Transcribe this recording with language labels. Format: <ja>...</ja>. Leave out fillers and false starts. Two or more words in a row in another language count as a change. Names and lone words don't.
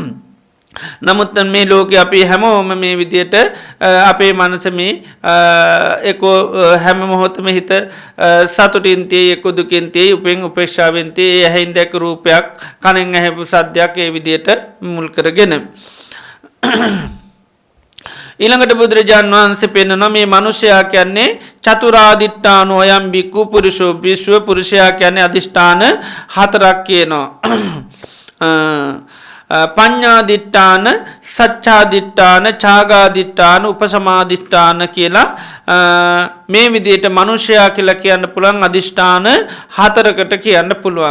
<si>නමුත් මේ ලෝකෙ අපි හැමෝම මේ විදියට අපේ මනස මේ එක්කෝ හැම මොහොතම හිත සතුටින් තියේ එක්කෝ දුකින් තියේ උපෙන් උපේක්ෂාවෙන් තියේ ඇහෙන් දැක රූපයක් කනෙන් ඇහෙපු සද්දයක් ඒ විදියට මුල් කරගෙන ඊළඟට බුදුරජාණන් වහන්සේ පෙන්වනවා මේ මිනිසයා කියන්නේ</si> <pi>චතුරාදිට්ඨානෝ අයම් බික්ඛු</pi> <si>පුරුෂෝ විශ්ව පුරුෂයා කියන්නේ අදිෂ්ඨාන හතරක් කියනවා.</si> <pi>පඤ්ඤාදිට්ඨාන සච්ඡාදිට්ඨාන ඡාගාදිට්ඨාන උපසමාදිට්ඨාන</pi> <si>කියලා මේ විදිහට මිනිසයා කියලා කියන්න පුළුවන් අදිෂ්ඨාන හතරකට කියන්න පුළුවන්.</si>